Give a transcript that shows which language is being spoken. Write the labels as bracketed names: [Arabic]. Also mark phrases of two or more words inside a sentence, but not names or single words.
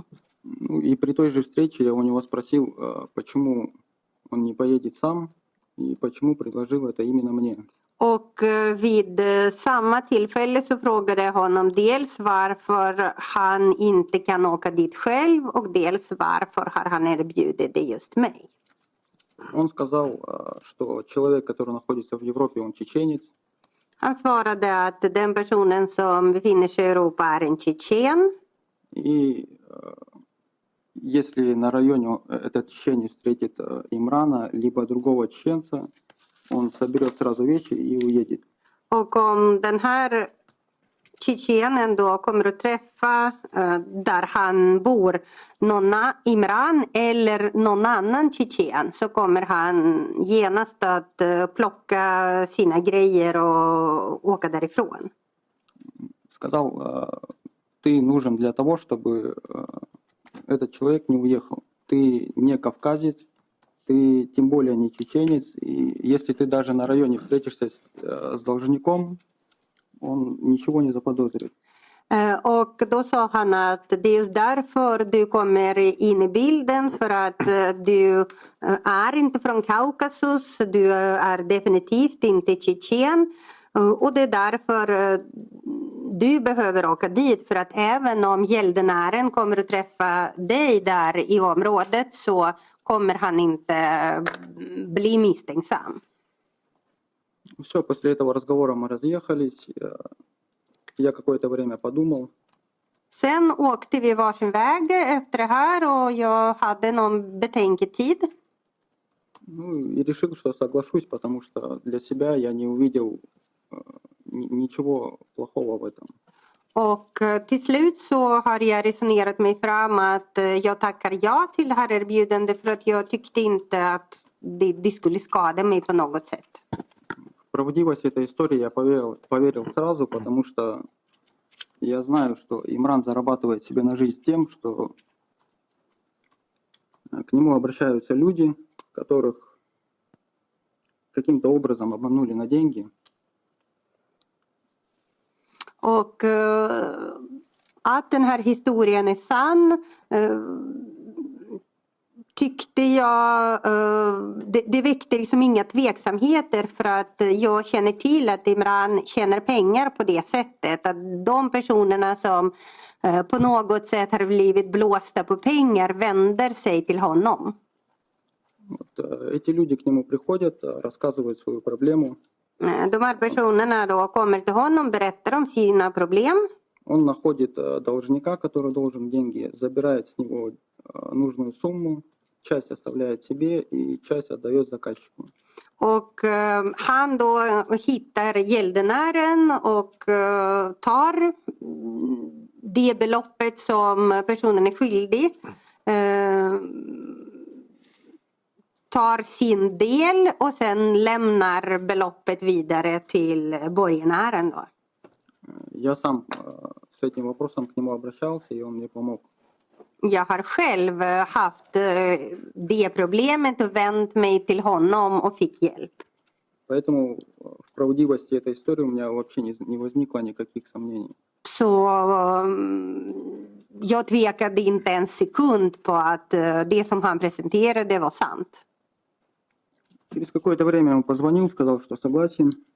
[Russian] И при той же встрече я у него спросил, почему он не поедет сам и почему предложил это именно мне. [Swedish] Och vid samma tillfälle så frågade jag honom dels varför han inte kan åka dit själv och dels varför har han erbjudit det just mig. [Russian] Он сказал, что человек, который находится в Европе, он чеченец. [Swedish] Han svarade att den personen som befinner sig i Europa är en tjetjen. [Russian] И если на районе этот чеченец встретит Имрана, либо другого чеченца, он соберет сразу вещи и уедет. [Swedish] Och om den här tjetjenen då kommer att träffa där han bor Imran eller någon annan tjetjen så kommer han genast att plocka sina grejer och åka därifrån. [Russian] Сказал, ты нужен для того, чтобы этот человек не уехал. Ты не кавказец, ты тем более не чеченец. И если ты даже на районе встретишься с должником, он ничего не заподозрит. [Swedish] Och då sa han att det är just därför du kommer in i bilden för att du är inte från Kaukasus, du är definitivt inte tjetjen och det är därför du behöver åka dit för att även om gäldenären kommer att träffa dig där i området så kommer han inte bli misstänksam. [Russian] Все, после этого разговора мы разъехались. Я какое-то время подумал. [Swedish] Sen åkte vi varsin väg efter det här och jag hade någon betänketid. [Russian] Ну, и решил, что соглашусь, потому что для себя я не увидел ничего плохого в этом. [Swedish] Och till slut så har jag resonerat mig fram att jag tackar ja till det här erbjudandet för att jag tyckte inte att det skulle skada mig på något sätt. [Russian] В правдивость этой истории я поверил сразу, потому что я знаю, что Имран зарабатывает себе на жизнь тем, что к нему обращаются люди, которых каким-то образом обманули на деньги. [Swedish] Och att den här historien är sann tyckte jag, det väckte liksom inga tveksamheter för att jag känner till att Imran tjänar pengar på det sättet. Att de personerna som på något sätt har blivit blåsta på pengar vänder sig till honom. [Russian] Вот, эти люди к нему приходят, рассказывают свою проблему. [Swedish] De här personerna då kommer till honom, berättar om sina problem. [Russian] Он находит должника, который должен деньги, забирает с него нужную сумму, часть оставляет себе и часть отдает заказчику. [Swedish] Och han då hittar gäldenären och tar det beloppet som personen är skyldig. Tar sin del och sen lämnar beloppet vidare till borgenären då. [Russian] Я сам с этим вопросом к нему обращался, и он мне помог. [Swedish] Jag har själv haft det problemet och vänt mig till honom och fick hjälp. [Russian] Поэтому в правдивости этой истории у меня вообще не возникло никаких сомнений. [Swedish] Så jag tvekade inte en sekund på att det som han presenterade var sant. [Russian] Через какое-то время он позвонил, сказал, что согласен.